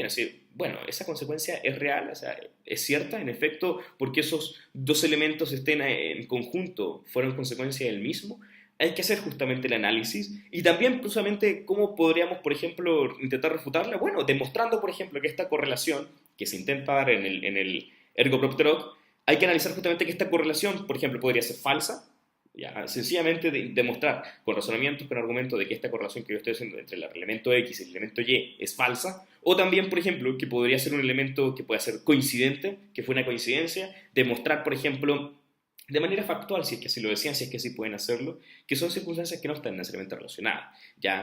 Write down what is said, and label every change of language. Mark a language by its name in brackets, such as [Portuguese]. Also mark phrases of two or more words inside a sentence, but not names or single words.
[Spanish] Es decir, bueno, esa consecuencia es real, o sea, es cierta, en efecto, porque esos dos elementos estén en conjunto, fueron consecuencia del mismo. Hay que hacer justamente el análisis y también justamente cómo podríamos, por ejemplo, intentar refutarla. Bueno, demostrando, por ejemplo, que esta correlación que se intenta dar en el [Latin] ergo propter hoc, [Spanish] hay que analizar justamente que esta correlación, por ejemplo, podría ser falsa, ya, sencillamente demostrar con razonamientos, con argumentos de que esta correlación que yo estoy haciendo entre el elemento X y el elemento Y es falsa, o también, por ejemplo, que podría ser un elemento que pueda ser coincidente, que fue una coincidencia, demostrar, por ejemplo, de manera factual, si es que así lo decían, si es que sí pueden hacerlo, que son circunstancias que no están necesariamente relacionadas, ¿ya?